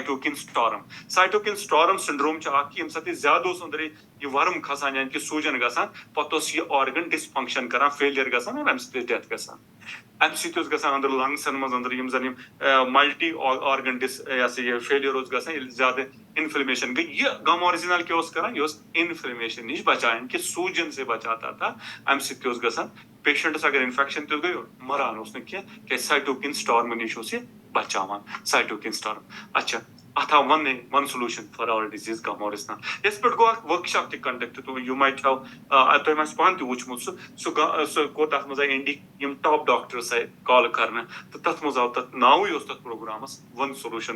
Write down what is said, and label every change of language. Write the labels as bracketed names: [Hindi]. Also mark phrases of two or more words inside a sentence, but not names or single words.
[English] cytokine storm syndrome [Kashmiri] چھُ اکھ ییٚمہِ ساتہٕ یہِ زیادٕ اوس أنٛدرٕ یہِ ورم کھسان یعنی کہ سوٗجن گژھان پتہٕ اوس یہِ [English] organ dysfunction [Kashmiri] کران فیلیر گژھان اور امہِ سۭتۍ ٲس ڈیتھ گژھان امہِ سۭتۍ اوس گژھان أنٛدرٕ لنگسن منٛز أنٛدرٕ یِم زن یِم [English] multi organ [Kashmiri] یہِ ہسا یہِ فیلیر اوس گژھان ییٚلہِ زیادٕ انفلمیشن گٔے یہِ گم آرجنل کیاہ اوس کران یہِ اوس انفلمیشن نِش بچان کہ [Urdu] سوٗجن سے بچاتا تھا [Kashmiri] امہِ سۭتۍ تہِ اوس گژھان پیشنٹس اگر انفیکشن تہِ گٔے مران اوس نہٕ کینٛہہ کیازِ [English] cytokine storm [Kashmiri] نِش اوس یہِ بچاوان [English] cytokine storm [Kashmiri] اچھا اتھ آو [English] one solution for all disease [Kashmiri] گم آرجنل یتھ پٮ۪ٹھ گوٚو اکھ ؤرک شاپ تہِ کنڈکٹ [English] you might have [Kashmiri] تۄہہِ ما آسہِ پانہٕ تہِ وٕچھمُت سُہ کوٚر تتھ منٛز آیہِ انڈیِکۍ یِم [English] top doctors [Kashmiri] آیہِ کال کرنہٕ تہٕ تتھ منٛز آو تتھ ناوٕے اوس تتھ پروگرامس [English] one solution